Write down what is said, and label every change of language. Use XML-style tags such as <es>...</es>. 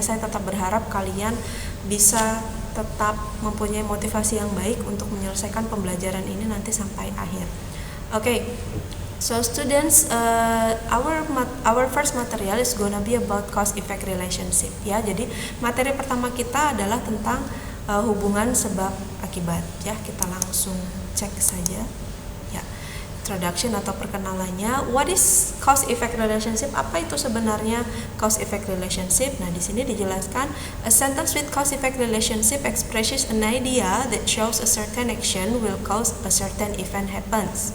<id>Saya tetap berharap kalian bisa tetap mempunyai motivasi yang baik untuk menyelesaikan pembelajaran ini nanti sampai akhir.</id> <en>Okay, so students, our first material is gonna be about cause-effect relationship ya.</en> <id>Jadi materi pertama kita adalah tentang hubungan sebab akibat ya. Kita langsung cek saja. Introduction atau perkenalannya.</id> <en>What is cause-effect relationship?</en> <id>Apa itu sebenarnya</id> <en>cause-effect relationship?</en> <id>Nah, di sini dijelaskan,</id> <en>a sentence with cause-effect relationship expresses an idea that shows a certain action will cause a certain event happens.</en>